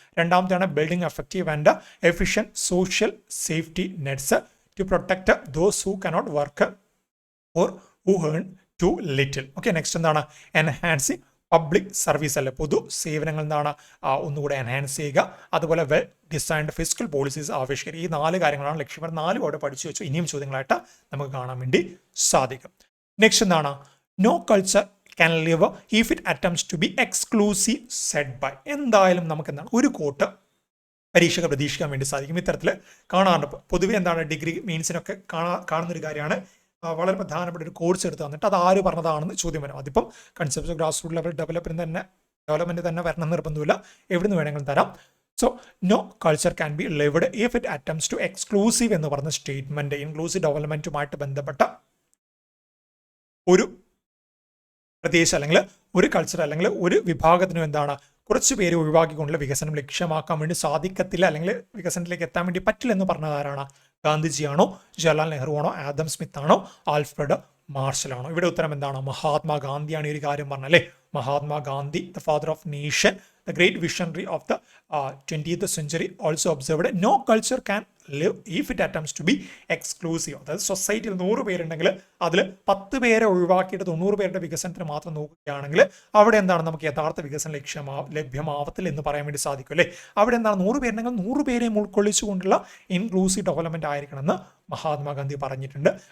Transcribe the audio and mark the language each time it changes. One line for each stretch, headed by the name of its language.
Malayalam: രണ്ടാമത്തെയാണ്
English: Building effective and efficient social safety nets to protect those who cannot work or who earn too little.
Malayalam: Okay, next എന്താണ്? Enhancing public service അല്ലെ, പൊതു സേവനങ്ങൾ എന്താണ് ഒന്നുകൂടെ enhance ചെയ്യുക. അതുപോലെ വെൽ ഡിസൈൻഡ് ഫിസ്ക്കൽ പോളിസീസ് ആവിഷ്കരിക്കുക. ഈ 4 കാര്യങ്ങളാണ് ലക്ഷ്യം. 4 അവിടെ പഠിച്ചു വെച്ചു. ഇനിയും ചോദ്യങ്ങളായിട്ട് നമുക്ക് കാണാൻ വേണ്ടി സാധിക്കും. നെക്സ്റ്റ് എന്താണ്?
English: No culture can live if it attempts to be exclusive set by.
Malayalam: എന്തായാലും നമുക്ക് എന്താണ് ഒരു കോട്ട് പരീക്ഷകൾ പ്രതീക്ഷിക്കാൻ വേണ്ടി സാധിക്കും. ഇത്തരത്തിൽ കാണാറുണ്ട്. പൊതുവെ എന്താണ് ഡിഗ്രി മെയിൻസിനൊക്കെ കാണുന്നൊരു കാര്യമാണ്. വളരെ പ്രധാനപ്പെട്ട ഒരു കോഴ്സ് എടുത്ത് തന്നിട്ട് അത് ആര് പറഞ്ഞതാണെന്ന് ചോദ്യം വരും. അതിപ്പം concept of grass root level development തന്നെ വരണം നിർബന്ധമില്ല, എവിടുന്ന് വേണമെങ്കിലും തരാം. So
English: no culture can be lived if it attempts to exclusive
Malayalam: എന്ന് പറഞ്ഞ സ്റ്റേറ്റ്മെന്റ് ഇൻക്ലൂസീവ് ഡെവലപ്മെന്റുമായിട്ട് ബന്ധപ്പെട്ട ഒരു പ്രദേശം അല്ലെങ്കിൽ ഒരു കൾച്ചർ അല്ലെങ്കിൽ ഒരു വിഭാഗത്തിനും എന്താണ് കുറച്ച് പേര് ഒഴിവാക്കിക്കൊണ്ടുള്ള വികസനം ലക്ഷ്യമാക്കാൻ വേണ്ടി സാധിക്കത്തില്ല അല്ലെങ്കിൽ വികസനത്തിലേക്ക് എത്താൻ വേണ്ടി പറ്റില്ല എന്ന് പറഞ്ഞത് ആരാണ്? ഗാന്ധിജിയാണോ, ജവഹർലാൽ നെഹ്റു ആണോ, ആദം സ്മിത്ത് ആണോ, ആൽഫ്രഡ് മാർഷലാണോ? ഇവിടെ ഉത്തരം എന്താണ്? മഹാത്മാഗാന്ധിയാണ് ഈ ഒരു കാര്യം പറഞ്ഞല്ലേ.
English: Mahatma Gandhi, the father of nation, the great visionary of the 20th century, also observed no culture can live if it attempts to be exclusive.
Malayalam: അതായത് സൊസൈറ്റിയിൽ 100 പേരുണ്ടെങ്കിൽ അതിൽ 10 പേരെ ഒഴിവാക്കിയിട്ട് 90 പേരുടെ വികസനത്തിന് മാത്രം നോക്കുകയാണെങ്കിൽ അവിടെ എന്താണ് നമുക്ക് യഥാർത്ഥ വികസനം ലഭ്യമാവത്തില്ല എന്ന് പറയാൻ വേണ്ടി സാധിക്കും അല്ലേ. അവിടെ എന്താണ് 100 പേരുണ്ടെങ്കിൽ 100 പേരെയും ഉൾക്കൊള്ളിച്ചുകൊണ്ടുള്ള ഇൻക്ലൂസീവ് ഡെവലപ്മെന്റ് ആയിരിക്കണമെന്ന് മഹാത്മാഗാന്ധി പറഞ്ഞിട്ടുണ്ട്.